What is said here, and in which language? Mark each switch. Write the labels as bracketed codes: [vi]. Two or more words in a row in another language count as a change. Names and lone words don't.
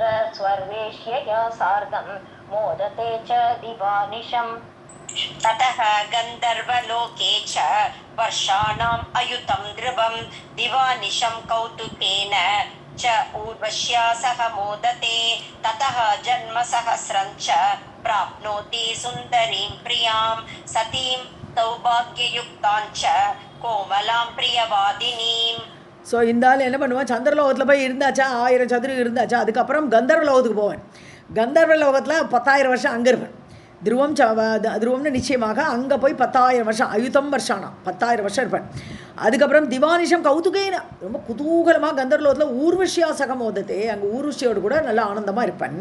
[sa] स्वर्वेश्यया सार्धं मोदते च दिवानिशम् ततः गन्धर्वलोके च वर्षाणाम् अयुतं ध्रुवं दिवानिशं कौतुकेन च ऊर्वश्या सह मोदते ततः जन्मसहस्रं च प्राप्नोति सुन्दरीं प्रियां सतीं सौभाग्ययुक्तां च कोमलां प्रियवादिनीं. [ta] ஸோ இந்த ஆள் என்ன பண்ணுவான், சந்திரலோகத்தில் போய் இருந்தாச்சா, 1000 சதுரம் இருந்தாச்சா, அதுக்கப்புறம் கந்தர்வலோகத்துக்கு போவேன். கந்தர்வலோகத்தில் 10,000 வருஷம் அங்கே இருப்பேன். துருவம்னு நிச்சயமாக அங்கே போய் 10,000 வருஷம், [sa] अयुतं वर्षाणाम् [ta] 10,000 வருஷம் இருப்பேன். அதுக்கப்புறம் [sa] दिवानिशं कौतुकेन, [ta] ரொம்ப குதூகலமாக கந்தர்வலோகத்தில் [sa] ऊर्वश्या सहमोदते, [ta] அங்கே ஊர்வஷியோடு கூட நல்லா ஆனந்தமாக இருப்பேன்.